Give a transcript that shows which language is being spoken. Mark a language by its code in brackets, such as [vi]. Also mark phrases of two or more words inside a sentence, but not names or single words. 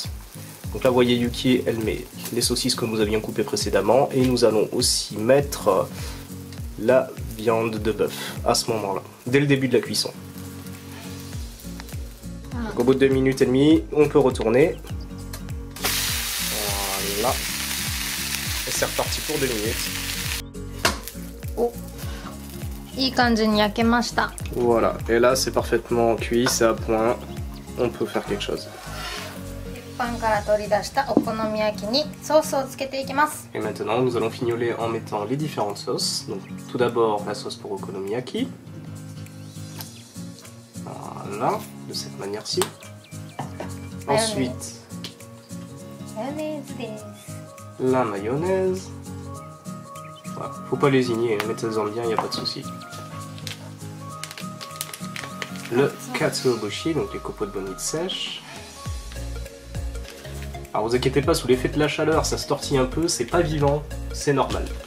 [fr] Donc là, vous voyez, Yuki, elle met les saucisses que nous avions coupées précédemment, et nous allons aussi mettre la viande de bœuf à ce moment-là, dès le début de la cuisson. Donc, au bout de 2 minutes et demie, on peut retourner. Voilà. Et c'est reparti pour 2 minutes. Oh. [ja] いい感じに焼けました。 [fr] Voilà, et là c'est parfaitement cuit, c'est à point, on peut faire quelque chose. [ja] パンから取り出したお好み焼きにソースをつけていきます。 [fr] Et maintenant nous allons fignoler en mettant les différentes sauces. Donc tout d'abord la sauce pour okonomiyaki. Voilà, de cette manière-ci. Ensuite, [ja] マヨネーズです。 [fr] la mayonnaise. Voilà. Faut pas lésigner, mettez-en bien, il n'y a pas de souci. Le katsuobushi, donc les copeaux de bonite sèche. Alors vous inquiétez pas, sous l'effet de la chaleur, ça se tortille un peu, c'est pas vivant, c'est normal.